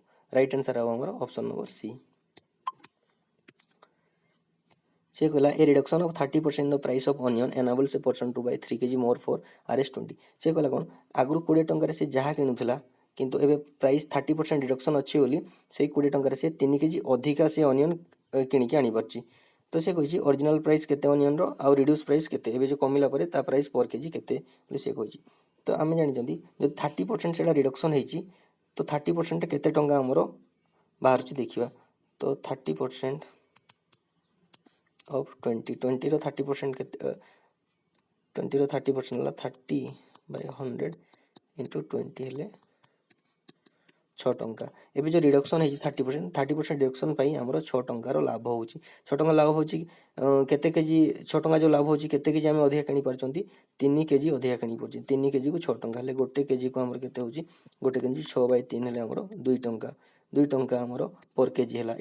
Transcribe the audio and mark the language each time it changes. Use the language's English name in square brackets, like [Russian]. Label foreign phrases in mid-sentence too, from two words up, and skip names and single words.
[English] right answer [Sambalpuri] ହେ ହମର [English] option number C. [Sambalpuri] ସେ କହଲା [English] a reduction of 30% the price of onion enables a person to buy 3 kg more for RS20. [Sambalpuri] ସେ କହଲା କଉନ ଆଗୁ 20 ଟଙ୍କା ସେ ଯାହାଁ କିଣୁଲା କିନ୍ତୁ ଏବେ [English] price 30% reduction [Sambalpuri] ଅଛି ବୋଲି ସେ 20 ଟଙ୍କା ସେ 3 kg ଅଧିକା ସେ ଅନିୟନ କିଣିକି ଆନି ପାରଚି। ତ ସେ କହି [English] original price [Sambalpuri] କେତେ ଅନିୟନ ର ଆ [English] reduced price [Sambalpuri] କେତେ ଏବେ ଜୋ କମିଲା ପରେ ତା [English] price per kg [Sambalpuri] କେତେ ବୋଲି ସେ କହି। ତ ଆମ ଜାନି ଜୋ 30% ସେ ରିଡକ୍ସନ ହୋତି ତ 30% କେତେ ଟଙ୍କା ଆମର ବାହାର ଦେଖା। ତ [English] 30% of 20 [Sambalpuri] ର 30% କେତେ 20 ର 30% ଲା [English] 30/100 into 20 [Sambalpuri] ହେଲେ 6 ଟଙ୍କା। ଏବେ ଜୋ ରିଡକ୍ସନ ହେ 30% ରିଡକ୍ସନ ପାଇଁ ହମରୋ 6 ଟଙ୍କାର ଲାଭ ହୋଚି। 6 ଟଙ୍କା ଲାଭ ହୋଚି କେତେ କେଜି 6 ଟଙ୍କା ଜୋ ଲାଭ ହୋଚି କେତେ କେଜି ହମ ଅଧିକା କିନି ପରଚନ୍ତି 3 କେଜି ଅଧିକା କିନି ପରଚି 3 କେଜି କୋ 6 ଟଙ୍କା ଲେ ଗୋଟେ କେଜି କୋ ହମର କେତେ ହୋଚି ଗୋଟେ କେଜି 6/3 ହେଲେ ହମରୋ 2 ଟଙ୍କା 2 ଟଙ୍କା ହମରୋ [English] per kg [Sambalpuri] ହଲା।